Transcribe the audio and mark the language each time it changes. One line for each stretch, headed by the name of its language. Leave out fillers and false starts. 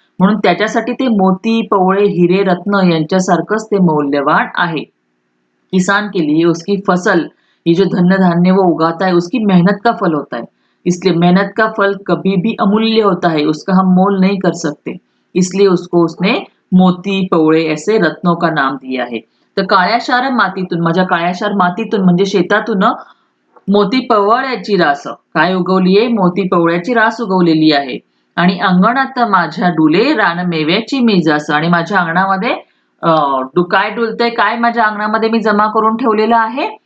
Marathi: म्हणून त्याच्यासाठी ते मोती, पवळे, हिरे, रत्न यांच्यासारखंच ते मौल्यवान आहे.
Hindi: किसान के लिए उसकी फसल, ये जो धन्य धान्य वो उगाता है, उसकी मेहनत का फल होता है. इसलिए मेहनत का फल कभी भी अमूल्य होता है, उसका हम मोल नहीं कर सकते. इसलिए उसको उसने मोती, पवळे ऐसे रत्नों का नाम दिया है.
Marathi: तर काळ्याशार मातीतून, माझ्या काळ्याशार मातीतून म्हणजे शेतातून मोती पवळ्याची रास काय उगवली आहे? मोती पवळ्याची रास उगवलेली आहे. आणि अंगणात माझ्या डुले रान मेव्याची मी जास. आणि माझ्या अंगणामध्ये काय डुलतंय? काय माझ्या अंगणामध्ये मी जमा करून ठेवलेलं आहे?